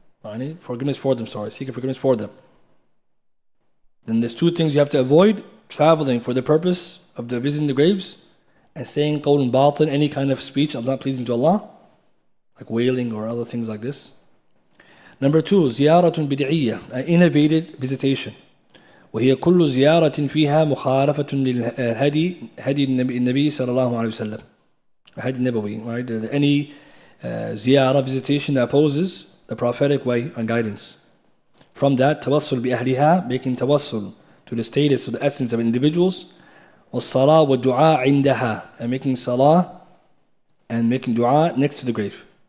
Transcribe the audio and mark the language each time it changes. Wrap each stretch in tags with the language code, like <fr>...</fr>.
<en>Seeking forgiveness for them. Then there's two things you have to avoid: traveling for the purpose of visiting the graves, and saying qawl batin, any kind of speech not pleasing to Allah, like wailing or other things like this. Number two, ziyaratun bid'iyyah, an innovated visitation.</en> <ar>وهي كل زيارة فيها مخالفة للهدي النبي صلى الله عليه وسلم. هدي النبوي, right?</ar> <en>Any ziyarah, visitation that opposes the prophetic way and guidance. From that, tawassul بأهلها, making tawassul to the status of the essence of individuals.</en> <ar>والصلاة والدعاء عندها,</ar> <en>and making salah and making dua next to the grave.</en>